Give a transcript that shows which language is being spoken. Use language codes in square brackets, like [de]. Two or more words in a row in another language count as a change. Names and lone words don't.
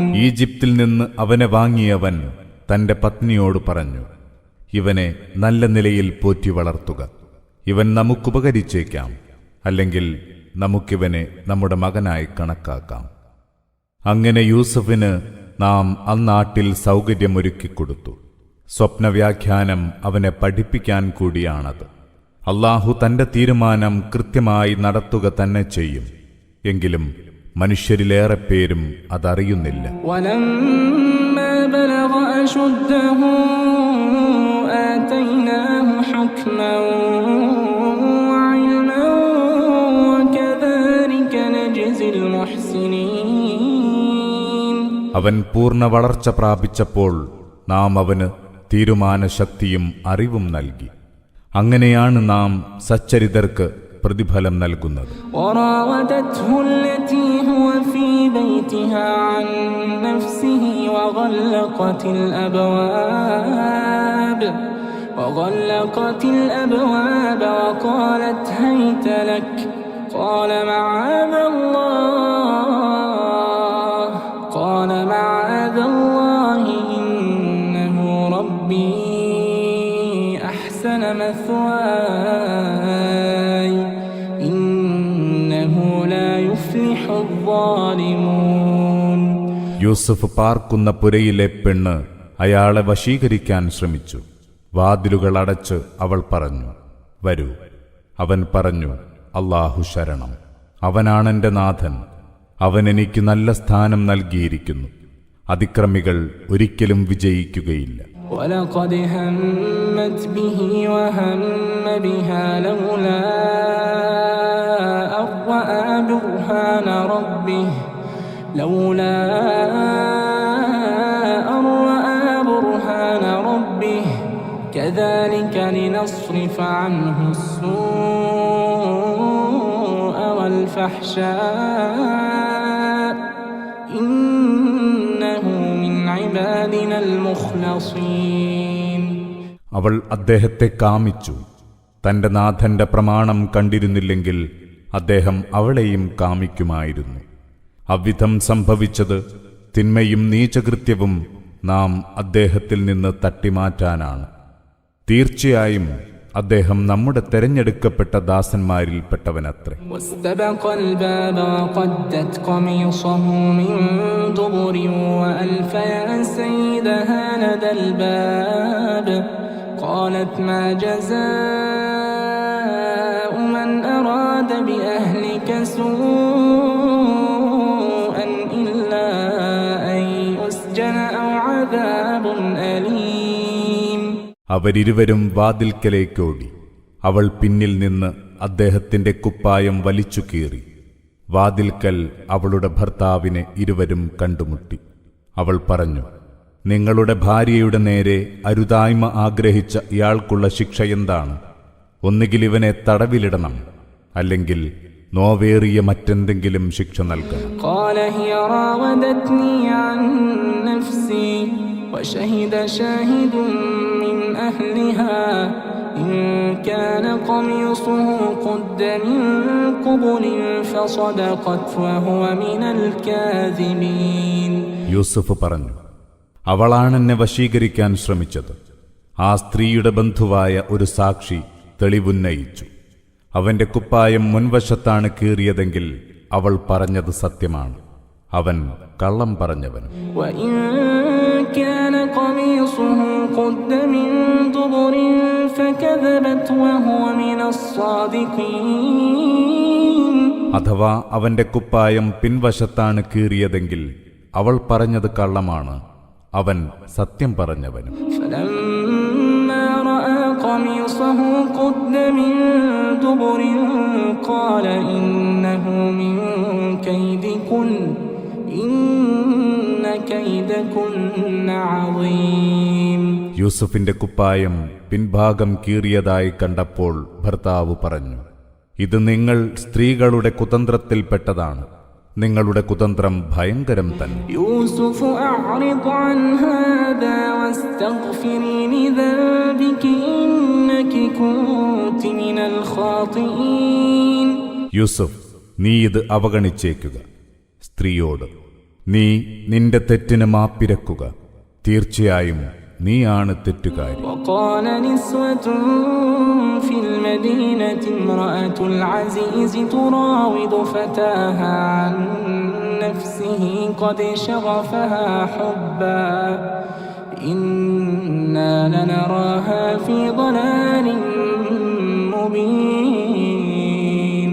[ml] ഈജിപ്തിൽ നിന്ന് അവനെ വാങ്ങിയവൻ തന്റെ പത്നിയോട് പറഞ്ഞു, ഇവനെ നല്ല നിലയിൽ പോറ്റി വളർത്തുക. ഇവൻ നമുക്കുപകരിച്ചേക്കാം, അല്ലെങ്കിൽ നമുക്കിവനെ നമ്മുടെ മകനായി കണക്കാക്കാം. അങ്ങനെ യൂസഫിന് നാം അന്നാട്ടിൽ സൗകര്യമൊരുക്കിക്കൊടുത്തു. സ്വപ്നവ്യാഖ്യാനം അവനെ പഠിപ്പിക്കാൻ കൂടിയാണത്. അല്ലാഹു തന്റെ തീരുമാനം കൃത്യമായി നടത്തുക തന്നെ ചെയ്യും. എങ്കിലും മനുഷ്യരിലേറെ പേരും അതറിയുന്നില്ല. [ar] ولما بلغ أشده آتيناه حكما وعلما وكذلك نجزي المحسنين. [ml] അവൻ പൂർണ്ണ വളർച്ച പ്രാപിച്ചപ്പോൾ നാം അവന് തീരുമാനശക്തിയും അറിവും നൽകി. അങ്ങനെയാണ് നാം സച്ചരിതർക്ക് പ്രതിഫലം നൽകുന്നത്. [ar] وراودته التي هو في بيتها عن نفسه وغلقت الأبواب وقالت هيت لك قال معاذ الله إنه ربي أحسن مثواي إنه لا يفلح الظالمون. [ml] യൂസഫ് പാർക്കുന്ന പുരയിലെ പെണ്ണ് അയാളെ വശീകരിക്കാൻ ശ്രമിച്ചു. വാതിലുകൾ അടച്ച് അവൾ പറഞ്ഞു, വരൂ. അവൻ പറഞ്ഞു, അല്ലാഹു ശരണം, അവനാണെന്റെ നാഥൻ. അവൻ എനിക്ക് നല്ല സ്ഥാനം നൽകിയിരിക്കുന്നു. അതിക്രമികൾ ഒരിക്കലും വിജയിക്കുകയില്ല. [ar] ولقد همت به وهم بها لولا أن رأى برهان ربه كذلك لنصرف عنه السوء والفحشاء إنه من عبادنا المخلصين. [ml] അവൾ അദ്ദേഹത്തെ കാമിച്ചു. തന്റെ നാഥന്റെ പ്രമാണം കണ്ടിരുന്നില്ലെങ്കിൽ അദ്ദേഹം അവളെയും കാമിക്കുമായിരുന്നു. അവിധം സംഭവിച്ചത് തിന്മയും നീചകൃത്യവും നാം അദ്ദേഹത്തിൽ നിന്ന് തട്ടിമാറ്റാനാണ്. തീർച്ചയായും അദ്ദേഹം നമ്മുടെ തെരഞ്ഞെടുക്കപ്പെട്ട ദാസന്മാരിൽപ്പെട്ടവനത്രേ. [ar] واستبق الباب وقدت قميصه من دبر وألف يا سيدها لدى الباب قالت ما جزاء من أراد بأهلك سوءا إلا أن يسجن أو عذاب أليم. [ml] അവരിരുവരും വാതിൽക്കലേക്കോടി. അവൾ പിന്നിൽ നിന്ന് അദ്ദേഹത്തിന്റെ കുപ്പായം വലിച്ചു കീറി. വാതിൽക്കൽ അവളുടെ ഭർത്താവിനെ ഇരുവരും കണ്ടുമുട്ടി. അവൾ പറഞ്ഞു, നിങ്ങളുടെ ഭാര്യയുടെ നേരെ അരുതായ്മ ആഗ്രഹിച്ച ഇയാൾക്കുള്ള ശിക്ഷ എന്താണ്? ഒന്നുകിൽ ഇവനെ തടവിലിടണം, അല്ലെങ്കിൽ നോവേറിയ മറ്റെന്തെങ്കിലും ശിക്ഷ നൽകണം. [ar] قال هي راودتني عن نفسي وشهد شاهد من أهلها إن كان قميصه قد من قبل فصدقت وهو من الكاذبين. [ml] യൂസുഫ് പറഞ്ഞു, അവളാണെന്നെ വശീകരിക്കാൻ ശ്രമിച്ചത്. ആ സ്ത്രീയുടെ ബന്ധുവായ ഒരു സാക്ഷി തെളിവുന്നയിച്ചു. അവന്റെ കുപ്പായം മുൻവശത്താണ് കീറിയതെങ്കിൽ അവൾ പറഞ്ഞത് സത്യമാണ്, അവൻ കള്ളം പറഞ്ഞവനും. [ar] وإن كان قميصه قد من دبر فكذبت وهو من الصادقين. [ml] അഥവാ അവന്റെ കുപ്പായം പിൻവശത്താണ് കീറിയതെങ്കിൽ അവൾ പറഞ്ഞത് കള്ളമാണ്, അവൻ സത്യം പറഞ്ഞവനും. [ar] فلما رأى قميصه قد من دبر قال إنه من كيدكن إن كيدكن عظيم. [ml] യൂസുഫിന്റെ കുപ്പായം പിൻഭാഗം കീറിയതായി കണ്ടപ്പോൾ ഭർത്താവ് പറഞ്ഞു, ഇത് നിങ്ങൾ സ്ത്രീകളുടെ കുതന്ത്രത്തിൽപ്പെട്ടതാണ്. നിങ്ങളുടെ കുതന്ത്രം ഭയങ്കരം തന്നെ. [ar] يوسف أعرض عن هذا واستغفري لذنبك إنك كنت من الخاطئين. [ml] യൂസുഫ്, നീ ഇത് അവഗണിച്ചേക്കുക. സ്ത്രീയോട്, നീ നിന്റെ തെറ്റിന് മാപ്പിരക്കുക. തീർച്ചയായും നീയാണ് തെറ്റുകാരി. [ar] وقال نسوة في المدينة امرأة العزيز تراود فتاها عن نفسه قد شغفها حبا إنا لنراها في ضلال مبين.